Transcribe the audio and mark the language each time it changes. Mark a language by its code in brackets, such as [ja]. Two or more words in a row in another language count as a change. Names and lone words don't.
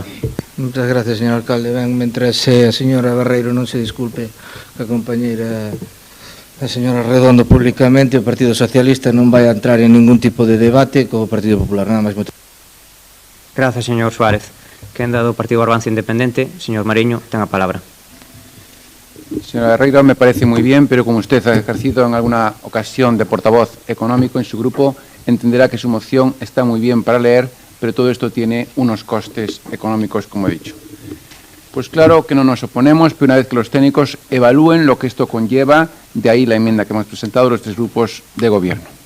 [gl] Moitas gracias, señor alcalde. Ben, mentres a señora Barreiro non se disculpe que a compañeira a señora Redondo públicamente, o Partido Socialista non vai a entrar en ningún tipo de debate co Partido Popular. Nada máis. Gracias, señor Suárez. Quenda do Partido Avance Independente, señor Mariño, ten a palabra. [es] Señora Barreiro, me parece muy bien, pero como usted ha ejercido en alguna ocasión de portavoz económico en su grupo, entenderá que su moción está muy bien para leer, pero todo esto tiene unos costes económicos, como he dicho. Pues claro que no nos oponemos, pero una vez que los técnicos evalúen lo que esto conlleva, de ahí la enmienda que hemos presentado los 3 grupos de gobierno.